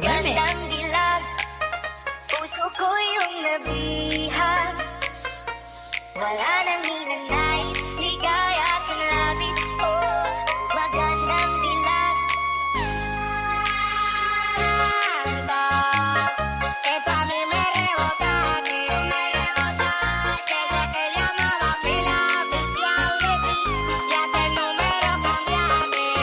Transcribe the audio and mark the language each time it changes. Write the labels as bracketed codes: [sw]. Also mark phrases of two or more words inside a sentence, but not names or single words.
[tl] Magandang dilag. Puso ko yung nabihag. Wala nang ninanais, ligaya at labis. Oh, magandang dilag. [es] Que tú a mí me rebotaste. Desde que llamaba pila oficial de ti, ya hasta el número cambiaste.